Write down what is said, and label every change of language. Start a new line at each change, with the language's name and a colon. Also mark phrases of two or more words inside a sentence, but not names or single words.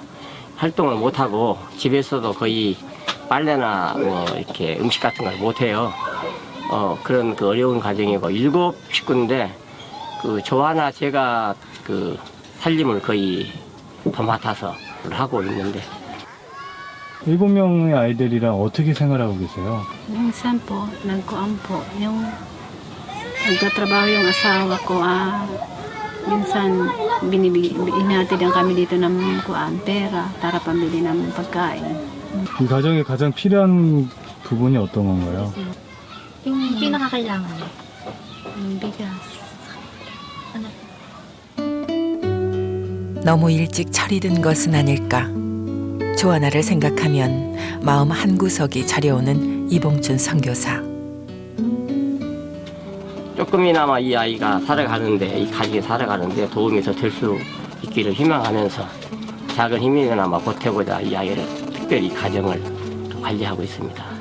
Korean: 활동을 못하고 집에서도 거의 빨래나 뭐 이렇게 음식 같은 걸 못해요. 그런 그 어려운 가정이고 7 식구인데 그 조아나 제가 그 살림을 거의 도맡아서 하고 있는데 7명의 아이들이랑 어떻게 생활하고 계세요?
Filipino: Minsan po, nagkuan po. Yung nagtatrabaho yung asawa ko, minsan inatid ang kami dito ng kuan, pera para pambili ng pagkain.
Korean: 이 가정에 가장 필요한 부분이 어떤 건가요?
Filipino: Yung pinakakailangan. Yung bigas.
Korean: 너무 일찍 철이 든 것은 아닐까. 조아나를 생각하면 마음 한구석이 저려오는 이봉춘 선교사. 조금이나마 이 아이가 살아가는데 이 가족이 살아가는데 도움이 더 될 수 있기를 희망하면서 작은 힘이나마 보태고자 이 아이를 특별히 가정을 관리하고 있습니다.